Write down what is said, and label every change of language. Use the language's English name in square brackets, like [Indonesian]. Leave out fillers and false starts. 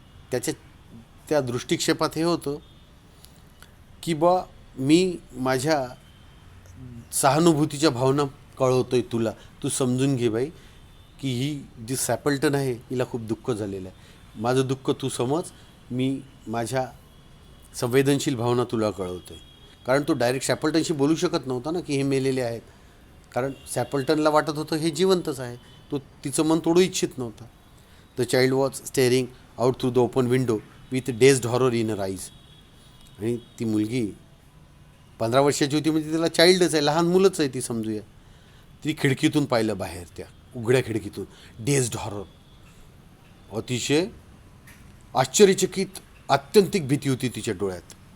[Marathi] त्याच्या त्या दृष्टिक्षेपात हे होतं की बा मी माझ्या सहानुभूतीच्या भावना कळवतोय तुला, तू समजून घे बाई की ही जी सॅपल्टन आहे हिला खूप दुःख झालेलं आहे. माझं दुःख तू समज, मी माझ्या संवेदनशील भावना तुला कळवतोय. कारण तो डायरेक्ट सॅपल्टनशी बोलू शकत नव्हता ना की हे मेलेले आहेत, कारण सॅपल्टनला वाटत होतं हे जिवंतच आहे. तो तिचं मन तोडू इच्छित नव्हता. [English] The child was staring out through the open window with dazed horror in her eyes. [Marathi] आणि ती मुलगी 15 वर्षाची होती म्हणजे तिला चाइल्डच आहे, लहान मुलंच आहे ती समजूया. ती खिडकीतून पाहिलं बाहेर, त्या उघड्या खिडकीतून. डेझड हॉरर, अतिशय आश्चर्यचकित आत्यंतिक भीती होती तिच्या डोळ्यात.